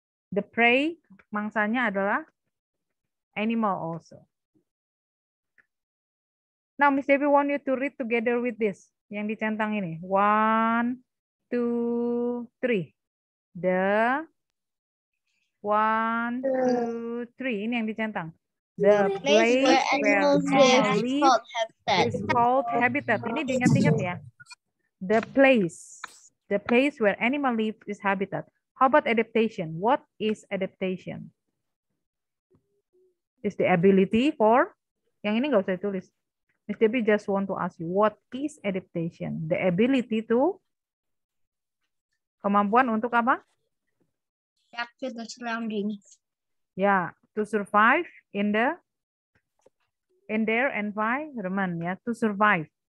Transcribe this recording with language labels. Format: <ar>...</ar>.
<en>The prey,</en> <id>mangsanya adalah</id> <en>animal also. Now, Miss Debbie want you to read together with this.</en> <id>Yang dicentang ini. 1, 2, 3. The 1, 2, 3. Ini yang dicentang.</id> <en>The place where animals live is called habitat.</en> <id>Ini diingat-ingat ya.</id> <en>The place where animal live is habitat. How about adaptation? What is adaptation? Is the ability for,</en> <id>yang ini nggak usah ditulis.</id> <en>Miss Debbie just want to ask you, what is adaptation? The ability to,</en> <id>kemampuan untuk apa?</id> <en>Adapt to the surroundings. Ya, to survive in their environment, ya, to survive.</en>